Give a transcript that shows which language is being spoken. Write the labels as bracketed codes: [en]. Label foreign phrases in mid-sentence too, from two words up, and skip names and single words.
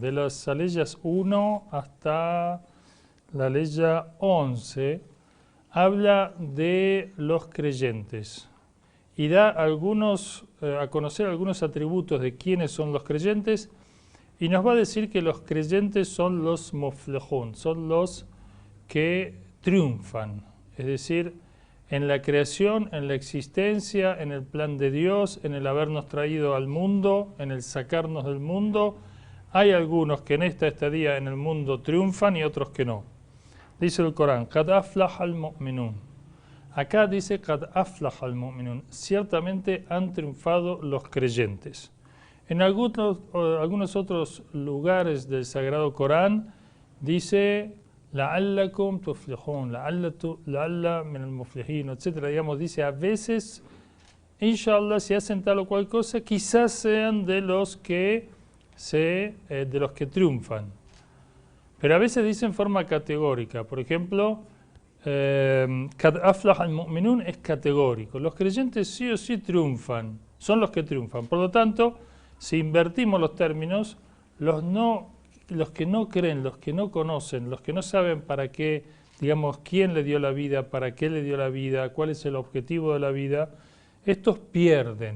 [es] De las aleyas 1 hasta la aleya 11, habla de los creyentes y da a conocer algunos atributos de quiénes son los creyentes, y nos va a decir que los creyentes son los muflihun, son los que triunfan, es decir, en la creación, en la existencia, en el plan de Dios, en el habernos traído al mundo, en el sacarnos del mundo. Hay algunos que en esta estadía en el mundo triunfan y otros que no. Dice el Corán, [ar] قد أفلح المؤمنون. [es] Acá dice [ar] قد أفلح المؤمنون. [es] Ciertamente han triunfado los creyentes. En algunos otros lugares del Sagrado Corán dice [ar] لعلكم تفلحون، لعل من المفلحين, [es] etc. Digamos, dice a veces, inshallah, si hacen tal o cual cosa, quizás sean de los que triunfan. Pero a veces dice en forma categórica. Por ejemplo, [ar] قد أفلح المؤمنون [es] es categórico. Los creyentes sí o sí triunfan, son los que triunfan. Por lo tanto, si invertimos los términos, los que no creen, los que no conocen, los que no saben para qué, digamos, quién le dio la vida, para qué le dio la vida, cuál es el objetivo de la vida, estos pierden.